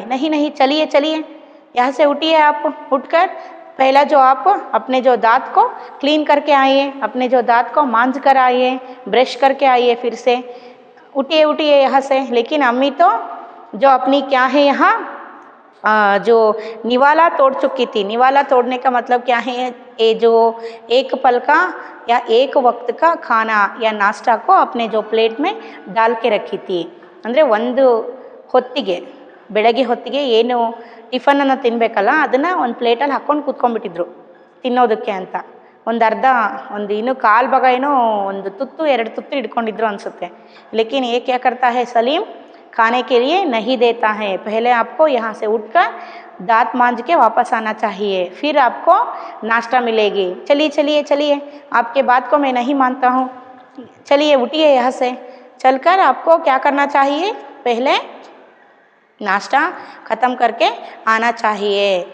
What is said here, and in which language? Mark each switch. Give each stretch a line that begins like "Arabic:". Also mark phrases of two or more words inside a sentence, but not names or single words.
Hindi: नहीं नहीं चलिए चलिए, यहाँ से उठिए, आप उठकर पहला जो आप अपने जो दांत को क्लीन करके आइए, अपने जो दांत को मांज कर आइए, ब्रश करके आइए, फिर से उठिए उठिए यहाँ से. लेकिन अम्मी तो जो अपनी क्या है यहाँ, जो निवाला तोड़ चुकी थी. निवाला तोड़ने का मतलब क्या है, ये जो एक पल का या एक वक्त का खाना या नाश्ता को अपने जो प्लेट में डाल के रखी थी.
Kannada: ಅಂದರೆ ಒಂದು ಹೊತ್ತಿಗೆ, ಬೆಳಗ್ಗೆ ಹೊತ್ತಿಗೆ ಏನು ಟಿಫನನ್ನು ತಿನ್ನಬೇಕಲ್ಲ, ಅದನ್ನು ಒಂದು ಪ್ಲೇಟಲ್ಲಿ ಹಾಕ್ಕೊಂಡು ಕೂತ್ಕೊಂಡ್ಬಿಟ್ಟಿದ್ರು ತಿನ್ನೋದಕ್ಕೆ ಅಂತ. ಒಂದು ಇನ್ನೂ ಕಾಲು ಭಾಗ ಏನೋ ಒಂದು ತುತ್ತು 2 ತುತ್ತು ಇಟ್ಕೊಂಡಿದ್ರು ಅನಿಸುತ್ತೆ.
Hindi: लेकिन ये क्या करता है सलीम, खाने के लिए नहीं देता है. पहले आपको यहाँ से उठकर दांत मांज के वापस आना चाहिए, फिर आपको नाश्ता मिलेगी. चलिए चलिए चलिए, आपके बात को मैं नहीं मानता हूँ, चलिए उठिए यहाँ से. चलकर आपको क्या करना चाहिए, पहले नाश्ता ख़त्म करके आना चाहिए.